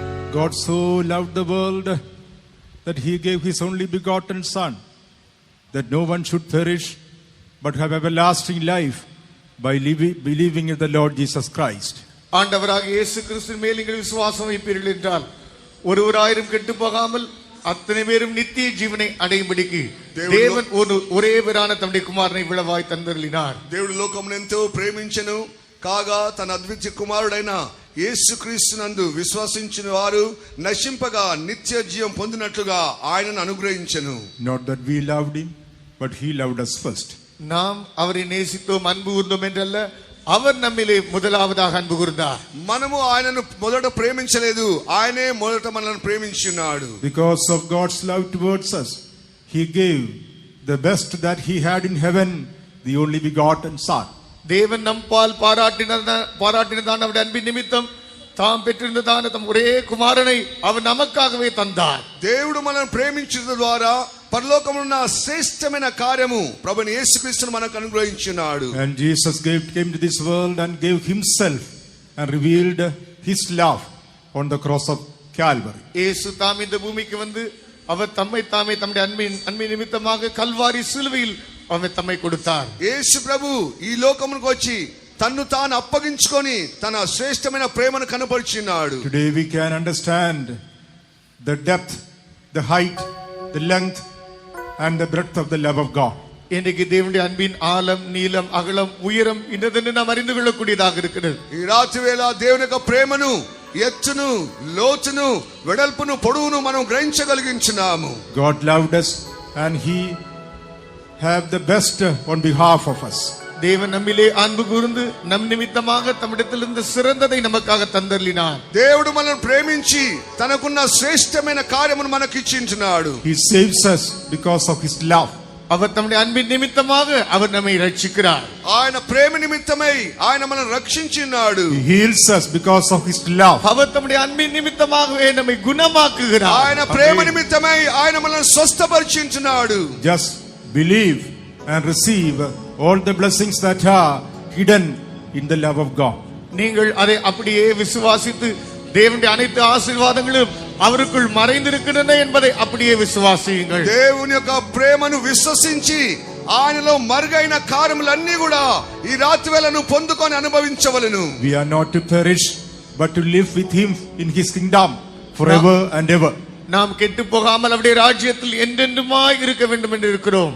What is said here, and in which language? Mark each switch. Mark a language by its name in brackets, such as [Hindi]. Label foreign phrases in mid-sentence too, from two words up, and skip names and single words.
[English] God so loved the world that he gave his only begotten Son, that no one should perish but have everlasting life by believing in the Lord Jesus Christ. [Tamil] ஆண்டவராக இயேசு கிறிஸ்துவின் மேல் நீங்கள் விசுவாசம் வைப்பீர்கள் என்றால் ஒருவராயிரம் கெட்டு போகாமல் அத்தனை பேரும் நித்திய ஜீவனை அடையும்படிக்கு தேவன் ஒரே பேரான தம்முடைய குமாரனை விளவாய் தந்தருளினார். [Telugu] దేవుడు లోకమును ఎంతో ప్రేమించెను కాగా తన అద్వితీయ కుమారుడైన యేసుక్రీస్తునందు విశ్వసించిన వారు నశింపగా నిత్య జీవం పొందినట్లుగా ఆయనను అనుగ్రహించెను. [English] Not that we loved him, but he loved us first. [Tamil] நாம் அவரை நேசித்தோம் அன்பு கூர்ந்தோம் என்றல்ல, அவர் நம்மிலே முதலாவதாக அன்பு கூர்ந்தார். [Telugu] మనము ఆయనను మొదట ప్రేమించలేదు, ఆయనే మొదట మనల్ని ప్రేమించున్నాడు. [English] Because of God's love towards us, he gave the best that he had in heaven, the only begotten Son. [Tamil] தேவன் நம்பால் பாராட்டினதான அவருடைய அன்பின் நிமித்தம் தாம் பெற்றிருந்ததான தம் ஒரே குமாரனை அவர் நமக்காகவே தந்தார். [Telugu] దేవుడు మనల్ని ప్రేమించడం ద్వారా పరలోకమున్న శ్రేష్టమైన కార్యము ప్రభుని యేసుక్రీస్తును మనకు అనుగ్రహించున్నాడు. [English] And Jesus came to this world and gave himself and revealed his love on the cross of Calvary. [Tamil] இயேசு தாம் இந்த பூமிக்கு வந்து அவர் தம்மை தாமே தம்முடைய அன்பின் நிமித்தமாக கல்வாரி சிலுவையில் அவர் தம்மை கொடுத்தார். [Telugu] యేసు ప్రభు ఈ లోకమునకు వచ్చి తన్ను తాను అప్పగించుకొని తన శ్రేష్టమైన ప్రేమను కనపరిచినాడు. [English] Today we can understand the depth, the height, the length and the breadth of the love of God. [Tamil] இன்றைக்கு தேவனுடைய அன்பின் ஆழம், நீளம், அகலம், உயரம் இன்னதென்று நாம் அறிந்து கொள்ளக்கூடியதாக இருக்கிறது. [Telugu] ఈ రాత్రి వేళ దేవుని యొక్క ప్రేమను, ఎత్తును, లోతును, వెడల్పును, పొడవును మనం గ్రహించగలిగించున్నాము. [English] God loved us and he have the best on behalf of us. [Tamil] தேவன் நம்மிலே அன்பு கூர்ந்து நம் நிமித்தமாக தம்மிடத்திலிருந்து சிறந்ததை நமக்காக தந்தருளினார். [Telugu] దేవుడు మనల్ని ప్రేమించి తనకున్న శ్రేష్టమైన కార్యమును మనకి ఇచ్చించున్నాడు. [English] He saves us because of his love. [Tamil] அவர் தம்முடைய அன்பின் நிமித்தமாக அவர் நம்மை ரட்சிக்கிறார். [Telugu] ఆయన ప్రేమ నిమిత్తమై ఆయన మనల్ని రక్షించినాడు. [English] He heals us because of his love. [Tamil] அவர் தம்முடைய அன்பின் நிமித்தமாகவே நம்மை குணமாக்குகிறார். [Telugu] ఆయన ప్రేమ నిమిత్తమై ఆయన మనల్ని స్వస్థపరిచించున్నాడు. [English] Just believe and receive all the blessings that are hidden in the love of God. [Tamil] நீங்கள் அதை அப்படியே விசுவாசித்து தேவனுடைய அனைத்து ஆசீர்வாதங்களும் அவருக்குள் மறைந்திருக்கின்றன என்பதை அப்படியே விசுவாசியுங்கள். [Telugu] దేవుని యొక్క ప్రేమను విశ్వసించి ఆయనలో మరుగైన కార్యములన్నీ కూడా ఈ రాత్రి వేళ నువ్వు పొందుకొని అనుభవించవలెను. [English] We are not to perish but to live with him in his kingdom forever and ever. [Tamil] நாம் கெட்டு போகாமல் அவருடைய ராஜ்யத்தில் என்றென்றுமாய் இருக்க வேண்டும் என்று இருக்கிறோம்.